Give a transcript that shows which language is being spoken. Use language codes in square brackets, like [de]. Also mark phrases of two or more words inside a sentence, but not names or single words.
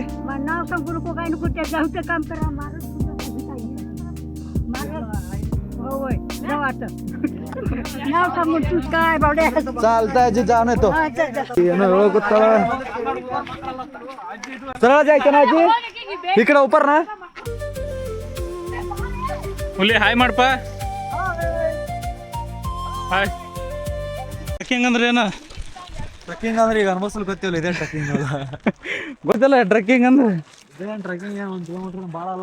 [mr] नाव सांगू नको, काय नको. त्या जाऊचं काम करा. नाव सांगून तू काय बावड्या. चालतंय आजी, जाऊन येतो. सरळ जायचं ना आजी? इकडे उपर ना. [kn] ಹುಲಿ ಹಾಯ್ ಮಾಡಪ್ಪ. ಹಾಯ್. ಟ್ರೆಕ್ಕಿಂಗ್ ಅಂದ್ರೆ ಏನು? ಟ್ರೆಕ್ಕಿಂಗ್ ಅಂದ್ರೆ ಈಗ ಅನ್ಬಸಲ್ ಗೊತ್ತಿಲ್ಲ. ಇದೇ ಟ್ರೆಕ್ಕಿಂಗ್ ಗೊತ್ತಿಲ್ಲ ಟ್ರೆಕ್ಕಿಂಗ್ ಅಂದ್ರೆ. ಇದೇನು ಟ್ರೆಕ್ಕಿಂಗ್ 1 ಕಿಲೋಮೀಟರ್ ಭಾಳ ಅಲ್ಲ.